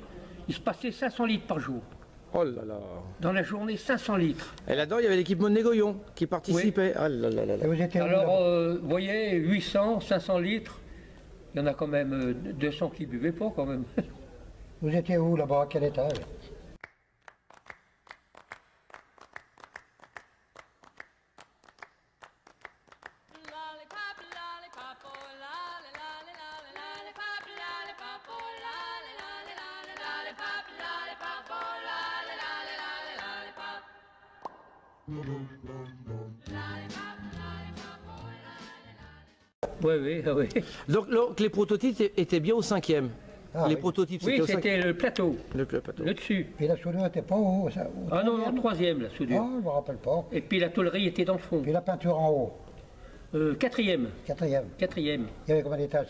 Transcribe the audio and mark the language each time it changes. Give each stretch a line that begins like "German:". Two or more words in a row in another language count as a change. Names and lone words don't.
French: Il se passait 500 litres par jour. Oh là là. Dans la journée, 500 litres. Et là-dedans, il y avait l'équipe Monégoyon qui participait. Oh là là là là. Et vous étiez où, Alors, là-bas vous voyez, 800, 500 litres, il y en a quand même 200 qui ne buvaient pas quand même. Vous étiez où là-bas? À quel étage?
English: Lollipop, lollipop, oh, lolly, lolly, lolly, lollipop, lollipop, oh, lolly, lolly, lolly, lollipop, lollipop, oh, lolly, lolly, lolly, lollipop. Lollipop, lollipop, oh, lolly, lolly.
French: Oui. Donc les prototypes étaient bien au 5e. Ah, Les oui. prototypes, Oui, c'était au c'était 5e. le plateau, Le plateau. le dessus. Et la soudure n'était pas au Ah non, non, troisième? 3e la soudure. Ah, je ne me rappelle pas. Et puis la tôlerie était dans le fond. Puis la peinture en haut, 4e, 4e. 4e. Il y avait combien d'étages?